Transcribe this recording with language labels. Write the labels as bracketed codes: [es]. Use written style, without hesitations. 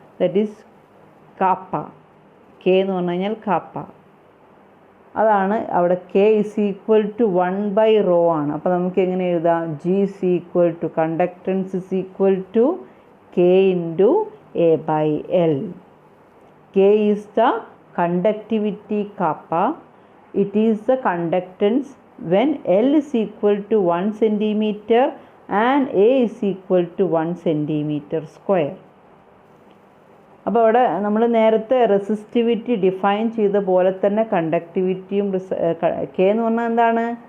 [en] That is kappa. [ml] K എന്ന് പറഞ്ഞു കഴിഞ്ഞാൽ കാപ്പ. അതാണ് അവിടെ [en] K is equal to 1/ρ [ml] ആണ്. അപ്പോൾ നമുക്ക് എങ്ങനെ എഴുതാം? [en] G is equal to conductance is equal to K into A/L. K is the conductivity kappa. It is the conductance when L is equal to 1 centimeter and A is equal to 1 centimeter square. [ml] അപ്പോൾ അവിടെ നമ്മൾ നേരത്തെ resistivity define ചെയ്ത പോലെ തന്നെ കണ്ടക്ടിവിറ്റിയും K എന്ന് പറഞ്ഞാൽ എന്താണ്?